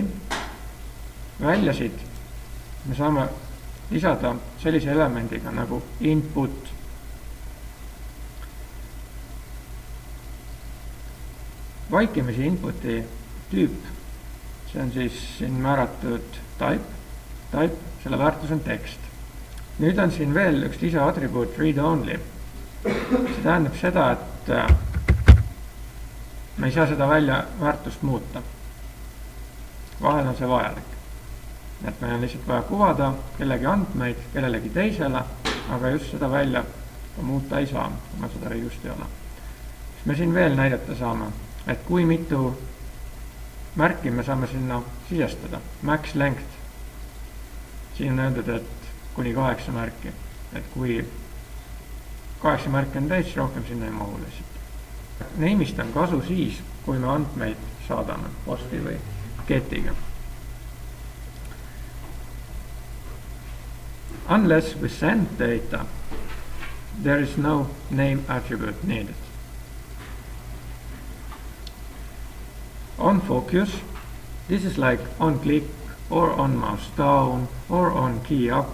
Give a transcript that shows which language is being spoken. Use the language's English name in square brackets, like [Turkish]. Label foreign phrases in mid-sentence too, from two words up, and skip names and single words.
[Estonian] Väljasid me saame lisada sellise elemendiga nagu input. Vaikimisi inputi tüüp, see on siis siin määratud type, selle väärtus on tekst. Nüüd on siin veel üks lisaatribuut [English] read only. [Estonian] See tähendab seda, et me ei saa seda välja väärtust muuta. Vahel on see vajalik. Et meil on lihtsalt vaja kuvada kellegi andmeid kellelegi teisele, aga just seda välja muuta ei saa, kuna seda just ei ole. Siis me siin veel näidata saame, et kui mitu märki me saame sinna sisestada. [English] Max length. [Estonian] Siin on öeldud, et kuni 8 märki. Et kui 8 märki on täis, rohkem sinna ei mahu lihtsalt. Neimist on kasu siis, kui me andmeid saadame posti või get'iga. [English] Unless we send data, there is no name attribute needed. On focus, this is like on click or on mouse down or on key up.